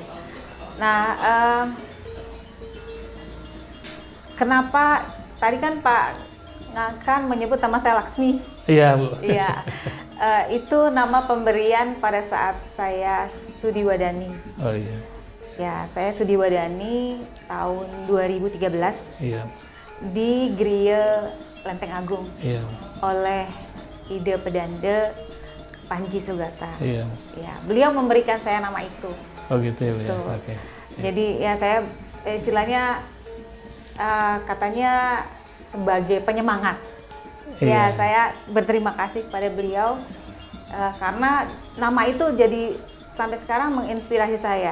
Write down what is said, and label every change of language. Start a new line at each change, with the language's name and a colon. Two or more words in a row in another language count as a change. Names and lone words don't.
Indonesian: Nah, kenapa tadi kan Pak Ngakan menyebut nama saya Laksmi? Iya Bu. Iya. Itu nama pemberian pada saat saya Sudiwadani. Oh iya. Ya, saya Sudiwadani tahun 2013. Iya. di Griya Lenteng Agung Iya. oleh Ide Pedanda Panji Sugata. Iya. Ya, beliau memberikan saya nama itu. Oh gitu ya, Bu, ya. Tuh. Oke. Jadi ya saya istilahnya katanya sebagai penyemangat. Ya, Iya. saya berterima kasih kepada beliau karena nama itu jadi sampai sekarang menginspirasi saya.